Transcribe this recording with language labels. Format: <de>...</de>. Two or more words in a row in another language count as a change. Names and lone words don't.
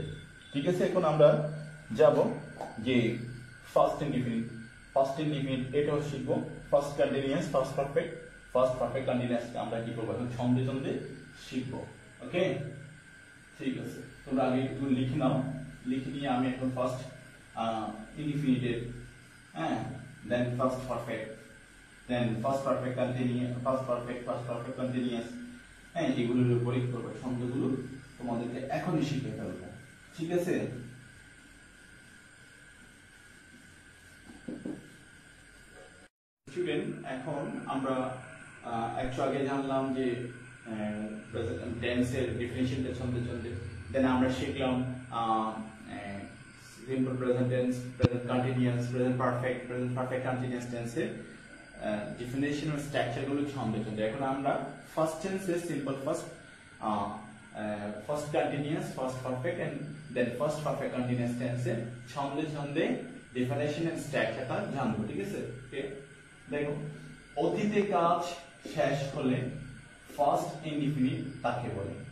<bn>ঠিক আছে, এখন আমরা যাব যে</bn> <en>first indefinite</en> <bn>এটাও শিখবো।</bn> <en>first continuous, first perfect continuous</en> <bn>আমরা কি করবো এখন ছন্দে ছন্দে শিখবো। ওকে, ঠিক আছে, তোমরা আগে একটু লিখে নাও, লিখে নিয়ে আমি এখন</bn> <en>first indefinite, then first perfect, then first perfect continuous,</en> <bn>এগুলোর উপরে করবে, ছন্দগুলো তোমাদেরকে এখনই শিখে ফেলবো। ঠিক আছে, স্টুডেন্ট, এখন আমরা একটু আগে জানলাম যে টেন্সের ডেফিনিশনটা ছন্দে ছন্দে, দেন আমরা শিখলাম</bn> <en>simple present tense, present continuous, present perfect continuous tense</en> <bn>এর</bn> <en>definition or structure</en> <bn>গুলো ছন্দে ছন্দে। এখন আমরা</bn> <en>first tense simple first continuous, first perfect and then first perfect continuous tense</en> <bn>ছন্দে ছন্দে</bn> <en>definition and structure</en> <bn>জানবো। ঠিক আছে, দেখো অতীতে কাজ শেষ হলে</bn> <en>first indefinite</en> <bn>তাকে বলে।</bn>